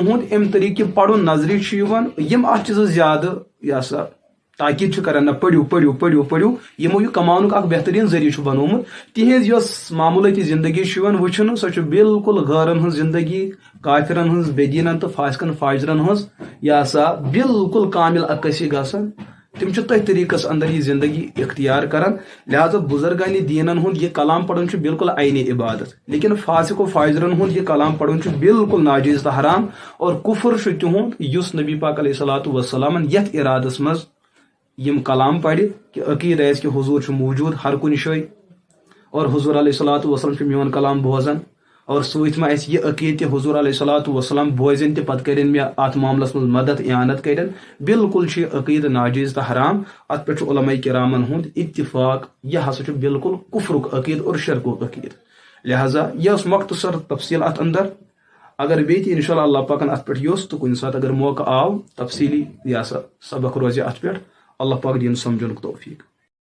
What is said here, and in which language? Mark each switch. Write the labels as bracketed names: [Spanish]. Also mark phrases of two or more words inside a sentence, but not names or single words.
[Kashmiri] ہُنٛد امہِ طریٖقہٕ پرُن نظرِ چھُ یِوان یِم اتھ چیٖزس زیادٕ یہِ سا تاکید چھُ کران نہ پٔرِو پٔرِو پٔرِو پٔرِو یِمو یہِ کماونُک اکھ بہتریٖن ذٔریعہٕ چھُ بنومُت تِہنٛز یۄس معموٗلٲتی زندگی چھُ یِوان وٕچھنہٕ سۄ چھُ بالکل غٲرن ہٕنٛز زندگی کافرن ہٕنٛز بے دیٖنن تہٕ فاسقن فاجرن ہٕنٛز یہِ سا بالکل کامل عکٲسی گژھان تم چھِ تٔتھۍ طریٖقس اندر یہ زندگی اختیار کران لہذا بزرگانی دیٖنن ہُنٛد یہ کلام پرُن چھُ بالکل عینی عبادت لیکن فاسق و فاجرن ہُنٛد یہ کلام پرُن چھُ بالکل ناجائز تہٕ حرام اور کفر چھُ تِہُنٛد یُس نبی پاک [Arabic] علیہ الصلوۃ والسلامن [Kashmiri] یتھ ارادس منٛز یم کلام پرِ کہ عقید آسہِ کہ حضور چھُ موجود ہر کُنہِ جایہِ اور حضور [Arabic] علیہ الصلوۃ والسلام [Kashmiri] چھُ میون کلام بوزان اور سۭتۍ ما آسہِ یہ عقید کہ حضور [Arabic] علیہ الصلوۃ والسلام [Kashmiri] بوزن تہِ پتہٕ کرن مےٚ اتھ معاملس منٛز مدد اعانت کرن بالکل چھُ یہِ عقید ناجائز تہٕ حرام اتھ پٮ۪ٹھ چھُ علماء کرامن ہُنٛد اتفاق یہِ ہسا چھُ بالکل کفرُک عقید اور شرکُک عقید لہذا یہ ٲس مختصر تفصیل اتھ اندر اگر بیٚیہِ تہِ انشاء اللہ پاکن اتھ پٮ۪ٹھ یوٚژھ تہٕ کُنہِ ساتہٕ اگر موقع آو تفصیلی یہ سا سبق روزِ اتھ پٮ۪ٹھ اللہ پاک دِیِن سمجھنُک توفیق